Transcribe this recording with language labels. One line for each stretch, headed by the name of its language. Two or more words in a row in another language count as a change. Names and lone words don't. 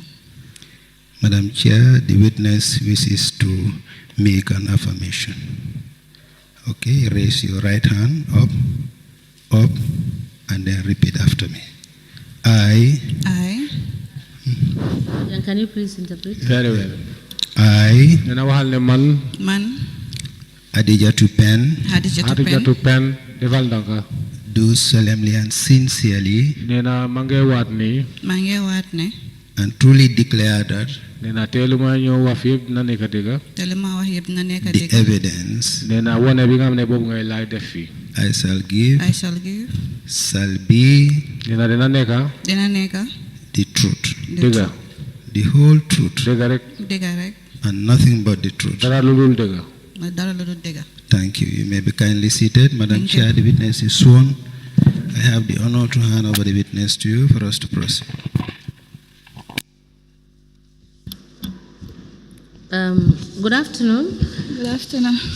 English: Madam Chair, the witness wishes to make an affirmation. Okay, raise your right hand up, and then repeat after me. I. And can you please interpret? Very well. I.
Wolof: Nee na waxal ne man. Adijatu Pen. Hadijatu Pen defal ndànk.
English: Do solemnly and sincerely.
Wolof: Nee na ma ngi waat ni.
English: And truly declare that.
Wolof: Nee na teeluma ñëw wax yëpp na nekk dëgg.
English: The evidence.
Wolof: Nee na wone bi nga xam ne boobu ngay laay def fii.
English: I shall give. Shall be.
Wolof: Nee na dina nekk.
English: The truth.
Wolof: Dëgg.
English: The whole truth.
Wolof: Dëgg rek.
English: And nothing but the truth.
Wolof: Dara lu dul dëgg.
English: Thank you. You may be kindly seated. Madam Chair, the witness is sworn. I have the honor to hand over the witness to you for us to proceed. Good afternoon. Good afternoon.